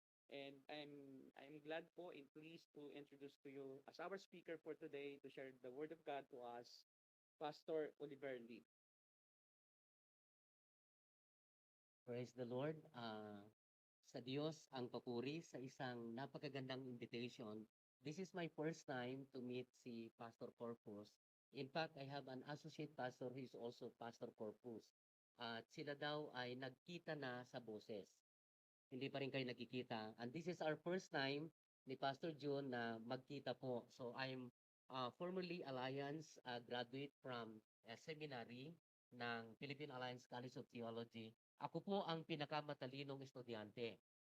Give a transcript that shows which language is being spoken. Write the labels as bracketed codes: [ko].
[en] And I'm glad po and pleased to introduce to you as our speaker for today to share the Word of God to us, Pastor Oliver Lee. Praise the Lord. [tl] Sa Diyos ang papuri sa isang napakagandang invitation. [en] This is my first time to meet si Pastor Corpus. In fact, I have an associate pastor who is also Pastor Corpus. [tl] At sila daw ay nagkita na sa boses. Hindi pa rin kayo nagkikita. [en] And this is our first time [tl] ni Pastor June na magkita po. [en] So I'm formerly Alliance graduate from a seminary ng Philippine Alliance College of Theology. [tl] Ako po ang pinakamatalinong estudyante.